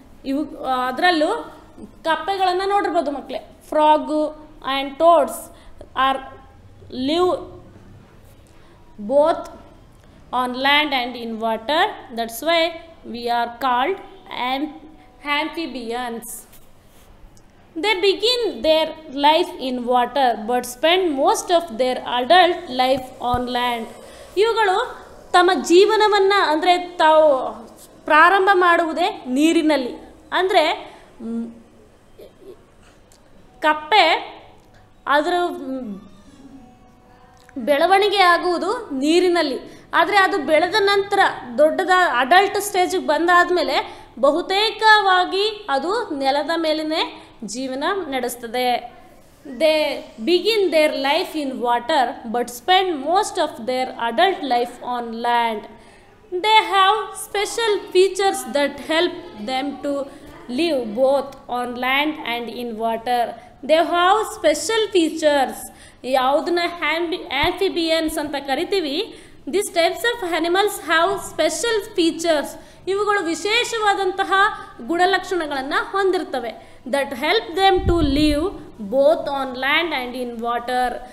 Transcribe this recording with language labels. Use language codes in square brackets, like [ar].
[kn] ಇವು ಅದರಲ್ಲೂ ಕಪ್ಪೆಗಳನ್ನು ನೋಡಿರ್ಬೋದು ಮಕ್ಕಳೇ. [en] Frog and toads are live both on land and in water. That's why we are called amphibians. They begin their life in water but spend most of their adult life on land. [kn] ಇವುಗಳು ತಮ್ಮ ಜೀವನವನ್ನು ಅಂದರೆ ತಾವು ಪ್ರಾರಂಭ ಮಾಡುವುದೇ ನೀರಿನಲ್ಲಿ. ಅಂದರೆ ಕಪ್ಪೆ ಅದರ ಬೆಳವಣಿಗೆ ಆಗುವುದು ನೀರಿನಲ್ಲಿ. ಆದರೆ ಅದು ಬೆಳೆದ ನಂತರ ದೊಡ್ಡದ ಅಡಲ್ಟ್ ಸ್ಟೇಜಿಗೆ ಬಂದಾದಮೇಲೆ ಬಹುತೇಕವಾಗಿ ಅದು ನೆಲದ ಮೇಲೇ ಜೀವನ ನಡೆಸ್ತದೆ. [en] They begin their life in water but spend most of their adult life on land. They have special features that help them to live both on land and in water. They have special features. [kn] ಯಾವುದನ್ನ amphibians ಅಂತ ಕರಿತೀವಿ, [en] This types of animals have special features. [kn] ಇವುಗಳು ವಿಶೇಷವಾದಂತಹ ಗುಣಲಕ್ಷಣಗಳನ್ನು ಹೊಂದಿರ್ತವೆ. [en] That help them to live both on land and in water.